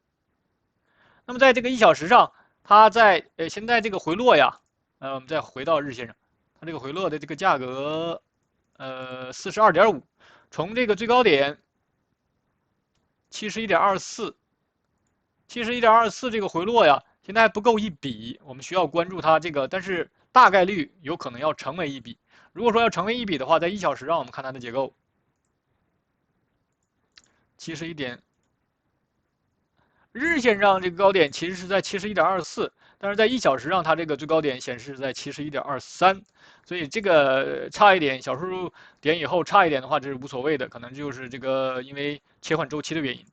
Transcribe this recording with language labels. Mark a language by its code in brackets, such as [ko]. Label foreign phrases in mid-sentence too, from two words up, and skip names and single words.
[zh] 那么在这个1小时上，它在现在这个回落呀，我们再回到日线上，它这个回落的这个价格42.5，从这个最高点71.24这个回落呀，现在还不够一笔，我们需要關注它这個，但是大概率有可能要成為一筆。如果說要成為一筆的話，在1小時上我們看它的結構，71點，日線上這個高點其實是在71.24，但是在1小時上它這個最高點顯示在71.23，所以這個差一點，小數點以後差一點的話，這是無所謂的，可能就是這個因為切換週期的原因。